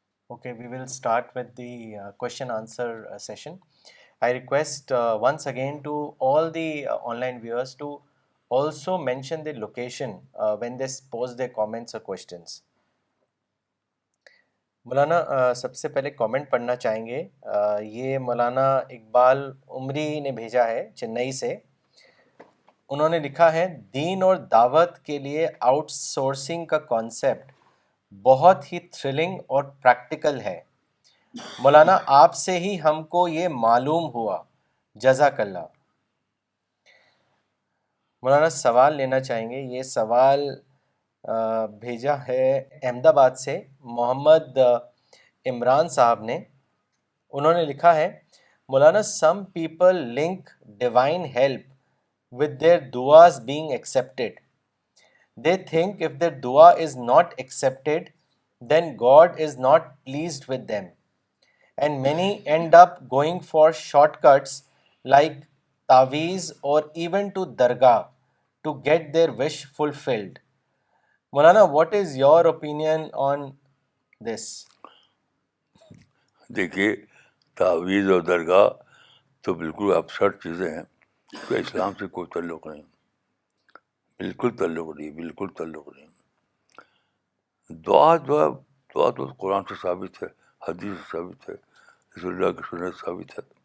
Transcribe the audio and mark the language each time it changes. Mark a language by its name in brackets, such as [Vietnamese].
[English] Okay, we will start with the question answer session. I request once again to all the online viewers to also mention the location when they post their comments or questions. [Urdu] مولانا سب سے پہلے comment پڑھنا چاہیں گے. یہ مولانا اقبال عمری نے بھیجا ہے چنئی سے. انہوں نے لکھا ہے دین اور دعوت کے لیے آؤٹ سورسنگ کا کانسیپٹ بہت ہی تھرلنگ اور پریکٹیکل ہے. مولانا آپ سے ہی ہم کو یہ معلوم ہوا، جزاک اللہ. مولانا سوال لینا چاہیں گے. یہ سوال بھیجا ہے احمد آباد سے محمد عمران صاحب نے. انہوں نے لکھا ہے مولانا [English] Some people link divine help with their duas being accepted. They think if their dua is not accepted, then God is not pleased with them. And many end up going for shortcuts like taweez or even to dargah to get their wish fulfilled. Maulana, what is your opinion on this? [Urdu] دیکھیے تعویذ اور درگاہ تو بالکل absurd چیزیں ہیں کہ اسلام سے کوئی تعلق نہیں، بالکل تعلق نہیں، بالکل تعلق نہیں. دعا جو ہے، دعا تو قرآن سے ثابت ہے، حدیث سے ثابت ہے، رسول اللہ کی سنت سے ثابت ہے.